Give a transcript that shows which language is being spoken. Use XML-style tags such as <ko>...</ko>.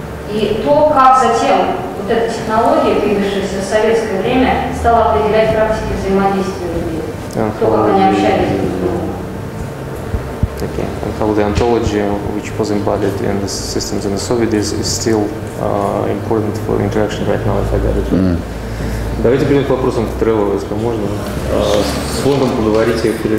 <ru>И то, как затем вот эта технология, появившаяся в советское время, стала определять практики взаимодействия людей. То, как они общались друг с другом.</ru> <en>Okay. And how the ontology, which was embodied in the systems in the Soviet days, is still important for interaction right now, if I got it right.</en> <ru>Давайте перейдем к вопросам к Тревору, если можно. С фондом поговорите.</ru>